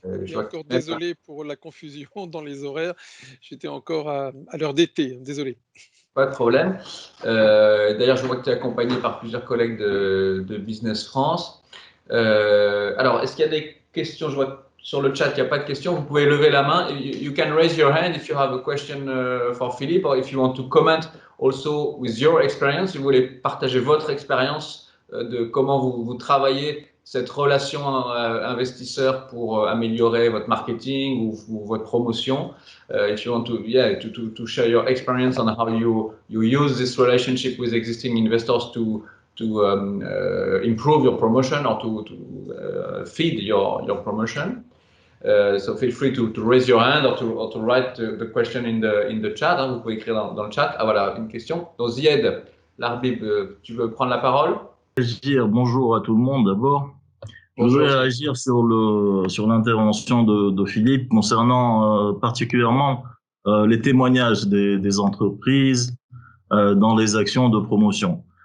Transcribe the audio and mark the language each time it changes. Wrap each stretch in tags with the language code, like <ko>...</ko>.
<fr>Et encore désolé pour la confusion dans les horaires. J'étais encore à l'heure d'été, désolé. Pas de problème. D'ailleurs, je vois que tu es accompagné par plusieurs collègues de Business France. Alors, est-ce qu'il y a des questions? Je vois sur le chat, il n'y a pas de questions. Vous pouvez lever la main.</fr> <en>You can raise your hand if you have a question for Philippe or if you want to comment also with your experience.</en> <fr>Si vous voulez partager votre expérience de comment vous travaillez cette relation investisseur pour améliorer votre marketing ou votre promotion.</fr> <en>If you want to share your experience on how you use this relationship with existing investors to improve your promotion or to feed your promotion. So feel free to raise your hand or to write the question in the chat.</en> <fr>Hein, vous pouvez écrire dans le chat. Ah voilà, une question. Donc Zied Larbib, tu veux prendre la parole? Bonjour à tout le monde d'abord. Je voudrais réagir sur l'intervention de Philippe concernant particulièrement les témoignages des entreprises dans les actions de promotion.</fr>